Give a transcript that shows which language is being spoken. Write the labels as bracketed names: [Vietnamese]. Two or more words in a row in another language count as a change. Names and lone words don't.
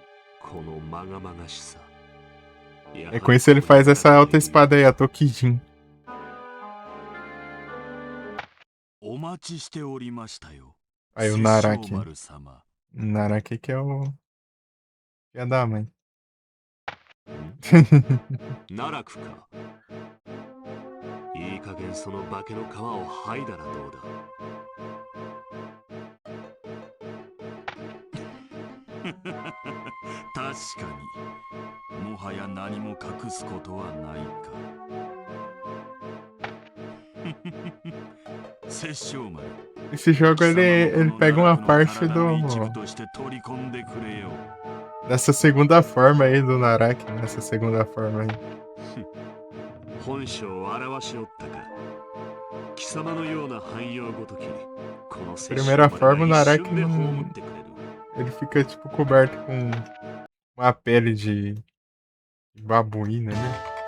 [Portuguese] E com isso ele faz essa alta espada aí, a Tokijin. Aí o Naraki. Naraki que é o... que é da mãe. [Japanese] Naraku か。いい加減その化けの皮を剥いだらどうだ。確かにもはや何も隠すことはないか。 [Portuguese] Esse jogo ele pega uma parte dessa segunda forma aí do Naraki, nessa segunda forma aí. Primeira forma, o Naraki ele fica tipo coberto com uma pele de babuína, né?